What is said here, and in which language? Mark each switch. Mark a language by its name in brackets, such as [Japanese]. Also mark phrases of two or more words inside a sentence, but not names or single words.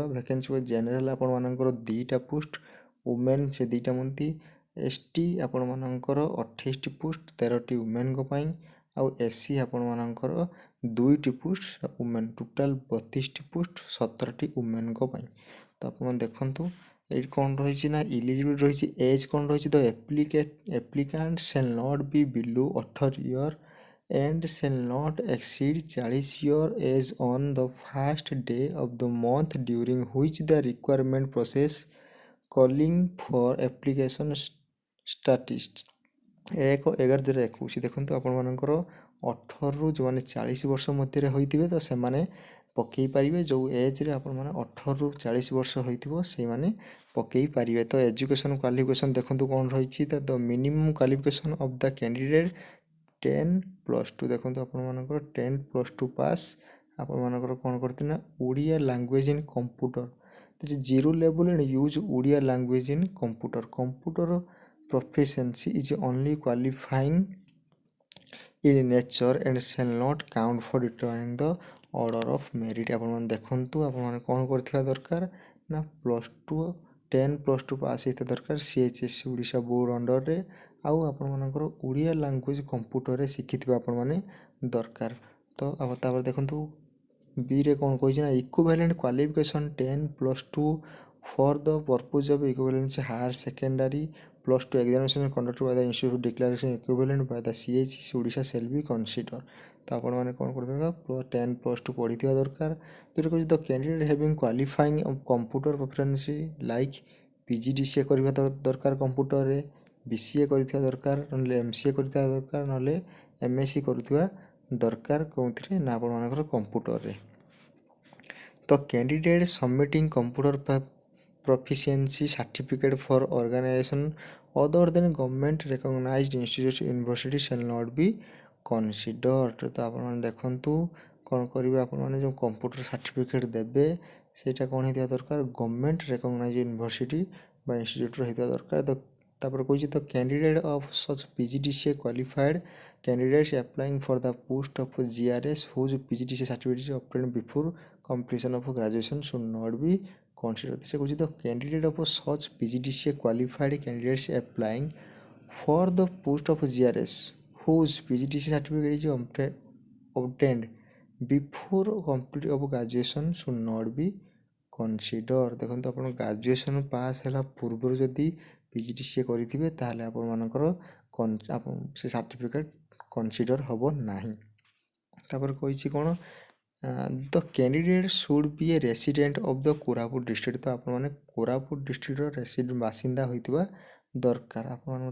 [English] vacancy general [Odia] ଆପଣମାନଙ୍କର 2ଟା ପୋଷ୍ଟ, ଓମେନ୍ ସେ 2ଟା ମନ୍ତ୍ରୀ, ST ଆପଣମାନଙ୍କର 28ଟି ପୋଷ୍ଟ 13ଟି ଓମେନ୍ଙ୍କ ପାଇଁ, ଆଉ SC ଆପଣମାନଙ୍କର 2ଟି ପୋଷ୍ଟ ଓମେନ୍, ଟୋଟାଲ୍ 32ଟି ପୋଷ୍ଟ 17ଟି ଓମେନ୍ଙ୍କ ପାଇଁ। ତ ଆପଣ ଦେଖନ୍ତୁ ଏଇଠି କ'ଣ ରହିଛି ନା ଇଲିଜିବଲ୍ ରହିଛି। ଏଜ୍ କ'ଣ ରହିଛି? [English] ଦ applicant shall not be below 18 years and shall not exceed 40 years age on the first day of the month during which the requirement process calling for application statistics 1/11/2021। [Odia] ଦେଖନ୍ତୁ ଆପଣମାନଙ୍କର 18ରୁ ଯେଉଁମାନେ 40 ବର୍ଷ ମଧ୍ୟରେ ହୋଇଥିବେ ତ ସେମାନେ ପକାଇ ପାରିବେ। ଯେଉଁ ଏଜ୍ରେ ଆପଣମାନେ 18ରୁ 40 ବର୍ଷ ହୋଇଥିବ ସେଇମାନେ ପକାଇ ପାରିବେ। ତ [English] education qualification [Odia] ଦେଖନ୍ତୁ କ'ଣ ରହିଛି। [English] the minimum qualification of the candidate [Odia] 10+2। ଦେଖନ୍ତୁ ଆପଣମାନଙ୍କର 10+2 ପାସ୍ ଆପଣମାନଙ୍କର କ'ଣ କରିଥିଲେ ନା [English] Odia language in computer. zero level and use Odia language in computer. କମ୍ପ୍ୟୁଟର proficiency is only qualifying in nature and shall not count for determining the order of merit। [Odia] ଆପଣମାନେ ଦେଖନ୍ତୁ ଆପଣମାନେ କ'ଣ କରିଥିବା ଦରକାର ନା +2 10+2 ପାସ୍ ହେଇଥିବା ଦରକାର CHSE ଓଡ଼ିଶା [English] board under-re. [Odia] ଆଉ ଆପଣମାନଙ୍କର ଓଡ଼ିଆ ଲାଙ୍ଗୁଏଜ୍ କମ୍ପ୍ୟୁଟରରେ ଶିଖିଥିବା ଆପଣମାନେ ଦରକାର। ତ ତାପରେ ଦେଖନ୍ତୁ ବିରେ କ'ଣ କହିଛି ନା [English] equivalent qualification 10+2 for the purpose of equivalency higher secondary +2 examination conducted by the institute declaration equivalent by the CHSE ଓଡ଼ିଶା shall be considered। [Odia] ତ ଆପଣମାନେ କ'ଣ କରିଦେବା 10+2 ପଢ଼ିଥିବା ଦରକାର। ଯେଉଁଟା କହୁଛି [English] the candidate having qualifying computer proficiency like PGDCA [Odia] କରିବା ଦରକାର କମ୍ପ୍ୟୁଟରରେ, BCA କରିଥିବା ଦରକାର, ନହେଲେ MCA କରିଥିବା ଦରକାର, ନହେଲେ MSc କରୁଥିବା ଦରକାର କେଉଁଥିରେ ନା ଆପଣମାନଙ୍କର କମ୍ପ୍ୟୁଟରରେ। [English] ତ candidate submitting computer proficiency certificate for organization other than government recognized institute university shall not be considered। [Odia] ତ ଆପଣମାନେ ଦେଖନ୍ତୁ କ'ଣ କରିବେ। ଆପଣମାନେ ଯେଉଁ କମ୍ପ୍ୟୁଟର ସାର୍ଟିଫିକେଟ୍ ଦେବେ ସେଇଟା କ'ଣ ହେଇଥିବା ଦରକାର [English] government recognize university [Odia] ବା ଇନଷ୍ଟିଚ୍ୟୁଟ୍ର ହେଇଥିବା ଦରକାର। ତାପରେ କହୁଛି ତ [English] candidate of such PGDCA qualified candidates applying for the post of GRS whose PGDCA certificate is obtained before completion of graduation should not be considered। [Odia] ସେ କହୁଛି [English] the candidate of such PGDCA qualified candidates applying for the post of GRS whose PGDCA certificate is obtained before completion of graduation should not be considered। [Odia] ଦେଖନ୍ତୁ ଆପଣ ଗ୍ରାଜୁଏସନ୍ ପାସ୍ ହେଲା ପୂର୍ବରୁ ଯଦି PGDCA କରିଥିବେ ତାହେଲେ ଆପଣମାନଙ୍କର ସେ ସାର୍ଟିଫିକେଟ୍ କନସିଡର୍ ହେବ ନାହିଁ। ତାପରେ କହିଛି କ'ଣ [English] the candidate should be a resident of the Koraput district. [Odia] ତ ଆପଣମାନେ କୋରାପୁଟ ଡିଷ୍ଟ୍ରିକ୍ଟର ବାସିନ୍ଦା ହୋଇଥିବା ଦରକାର ଆପଣମାନଙ୍କୁ।